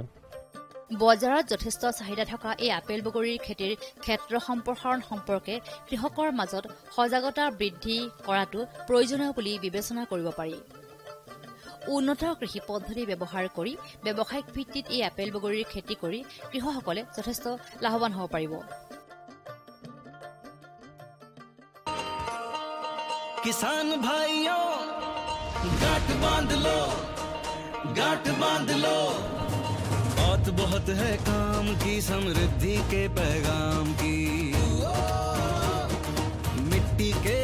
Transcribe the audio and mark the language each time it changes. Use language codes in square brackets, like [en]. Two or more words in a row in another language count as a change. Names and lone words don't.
[as] বজাৰত যথেষ্ট চাহিদা থকা এই আপেল বগৰীৰ খেতিৰ ক্ষেত্ৰ সম্প্ৰসাৰণ সম্পৰ্কে কৃষকৰ মাজত সজাগতা বৃদ্ধি কৰাটো প্ৰয়োজনীয় বুলি বিবেচনা কৰিব পাৰি উন্নত কৃষি পদ্ধতি ব্যৱহাৰ কৰি ব্যৱসায়িক ভিত্তিত এই আপেল বগৰীৰ খেতি কৰি কৃষকসকলে যথেষ্ট লাভৱান হ'ব পাৰিব [hi] किसान भाइयों गांठ बांध लो बहुत है काम की समृद्धि के पैगाम की मिट्टी के